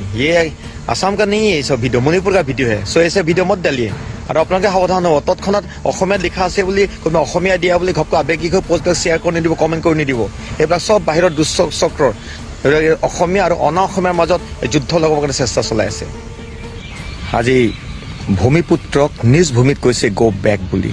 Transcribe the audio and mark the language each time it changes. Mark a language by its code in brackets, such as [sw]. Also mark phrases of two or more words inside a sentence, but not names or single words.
[hi] ये असम का नहीं है ये सब वीडियो, मणिपुर का वीडियो है। सो ऐसे वीडियो मत डालिए [as] আৰু আপোনালোকে সাৱধান হ'ব। তৎক্ষণাত অসমীয়াত লিখা আছে বুলি কোনোবা অসমীয়া দিয়া বুলি ঘপকৈ আৱেগিক হৈ পোষ্টবিলাক শ্বেয়াৰ কৰি নিদিব, কমেণ্ট কৰি নিদিব। এইবিলাক চব বাহিৰৰ দুষ্ট চক্ৰৰ অসমীয়া আৰু অনা অসমীয়াৰ মাজত যুদ্ধ লগাবৰ কাৰণে চেষ্টা চলাই আছে। আজি ভূমিপুত্ৰক নিজ ভূমিত কৈছে [en] go back [as] বুলি।